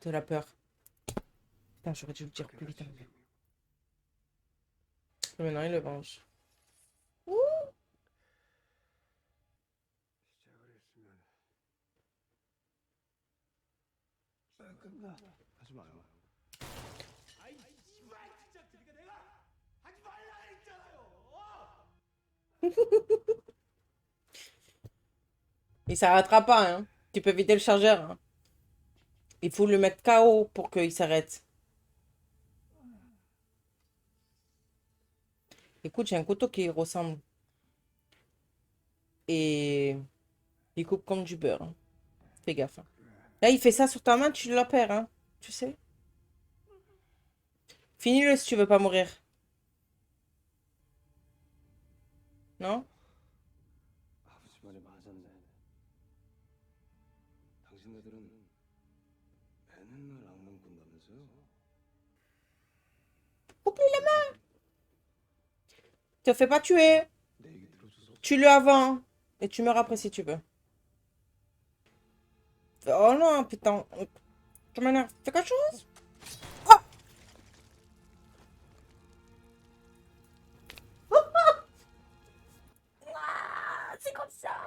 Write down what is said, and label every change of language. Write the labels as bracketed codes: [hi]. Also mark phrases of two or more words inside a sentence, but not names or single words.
[fr] De la peur. Putain, j'aurais dû le dire plus vite. Et maintenant, il le venge. [ko] 시작을 했으면 끝나. 하지 마요. [fr] Il s'arrêtera pas, hein. Tu peux vider le chargeur, hein. Il faut le mettre KO pour qu'il s'arrête. Écoute, j'ai un couteau qui ressemble. Et il coupe comme du beurre, hein. Fais gaffe, hein. Là, il fait ça sur ta main, tu la perds, hein. Tu sais. Finis-le si tu veux pas mourir. Non? [ko] 아버지 말이 맞았네. 당신네들은 맨날 악몽 꾼다면서요? [fr] Te fais pas tuer. [ko] 내 얘기 들어줘서 [fr] Tue-le avant. Et tu meurs après si tu veux. Oh non, putain. Tu m'énerves. Fais quelque chose. Ah, c'est comme ça.